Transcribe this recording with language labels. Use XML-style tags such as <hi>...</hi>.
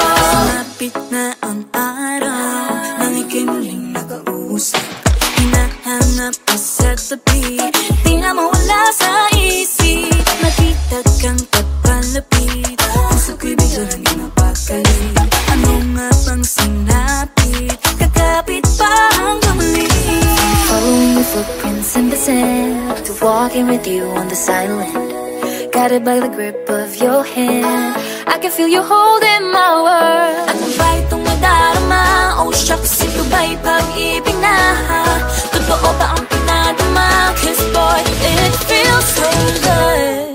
<tl>Sumapit na ang araw nang ika'y muling nakausap. Hinahanap ka sa tabi, di na mawala sa isip. Nakita kang papalapit, puso ko'y biglang napakalit. Ano nga bang sinapit, kakapit pa hanggang muli.</tl> <en>Following your footprints in the sand, to walking with you on this island, guided by the grip of your hand. I can feel you holding my world.</en> <tl>Ano ba itong nadarama? Oh shucks, ito ba'y pag-ibig na? Totoo ba ang pinadama?</tl> <en>Cause boy, it feels so good.</en>